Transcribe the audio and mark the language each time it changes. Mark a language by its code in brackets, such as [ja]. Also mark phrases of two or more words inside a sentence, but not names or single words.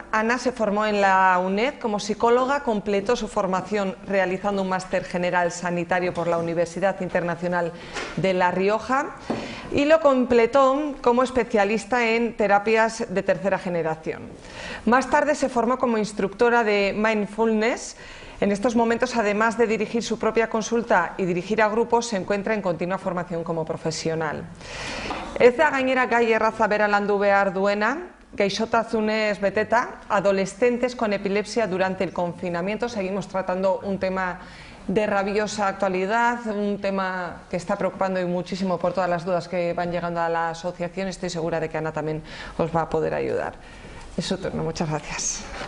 [es] Ana se formó en la UNED como psicóloga, completó su formación realizando un máster general sanitario por la Universidad Internacional de La Rioja y lo completó como especialista en terapias de tercera generación. Más tarde se formó como instructora de mindfulness. En estos momentos, además de dirigir su propia consulta y dirigir a grupos, se encuentra en continua formación como profesional. [eu] Ez da gainera gai erraza bera landu behar duena, gaixotasunez beteta, [es] adolescentes con epilepsia durante el confinamiento. Seguimos tratando un tema de rabiosa actualidad, un tema que está preocupando y muchísimo por todas las dudas que van llegando a la asociación. Estoy segura de que Ana también os va a poder ayudar. Es su turno, muchas gracias.